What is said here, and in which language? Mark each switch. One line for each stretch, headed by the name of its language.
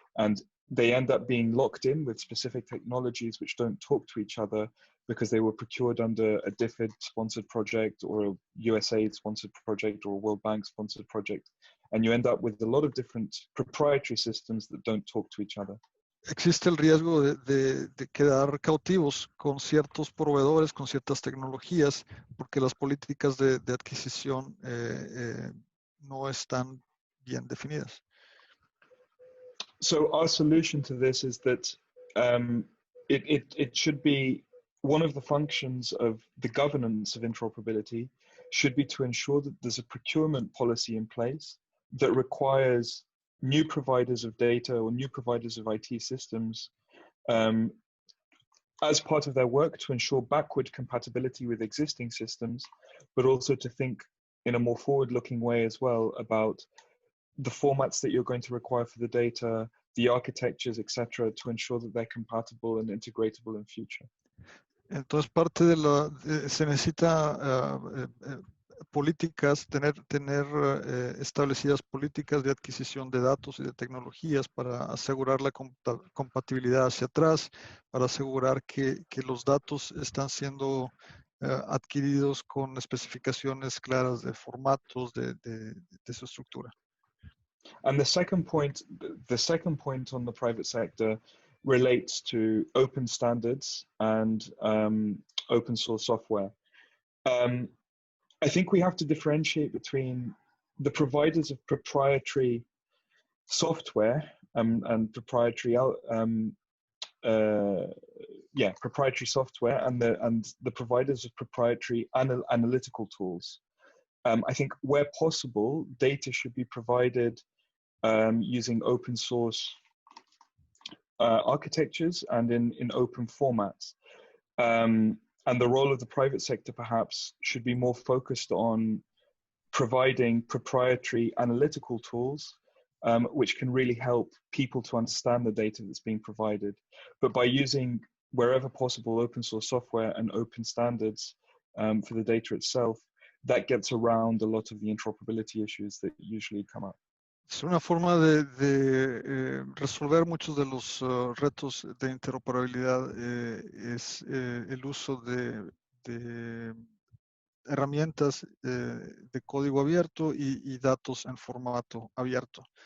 English: And they end up being locked in with specific technologies which don't talk to each other because they were procured under a DFID-sponsored project or a USAID-sponsored project or a World Bank-sponsored project. And you end up with a lot of different proprietary systems that don't talk to each other.
Spanish: Existe el riesgo de quedar cautivos con ciertos proveedores, con ciertas tecnologías, porque las políticas de adquisición no están bien definidas.
English: So our solution to this is that it should be one of the functions of the governance of interoperability should be to ensure that there's a procurement policy in place that requires new providers of data or new providers of IT systems as part of their work to ensure backward compatibility with existing systems, but also to think in a more forward-looking way as well about the formats that you're going to require for the data, the architectures, etc., to ensure that they're compatible and integratable in future.
Spanish: Entonces, parte de se necesita políticas, tener establecidas políticas de adquisición de datos y de tecnologías para asegurar la compatibilidad hacia atrás, para asegurar que los datos están siendo adquiridos con especificaciones claras de formatos de su estructura.
English: And the second point on the private sector relates to open standards and open source software. I think we have to differentiate between the providers of proprietary software and proprietary proprietary software and the providers of proprietary analytical tools. I think where possible, data should be provided using open source architectures and in open formats. And the role of the private sector perhaps should be more focused on providing proprietary analytical tools which can really help people to understand the data that's being provided. But by using, wherever possible, open source software and open standards for the data itself, that gets around a lot of the interoperability issues that usually come up.
Spanish: Es una forma de resolver muchos de los retos de interoperabilidad, es el uso de herramientas de código abierto y datos en formato abierto.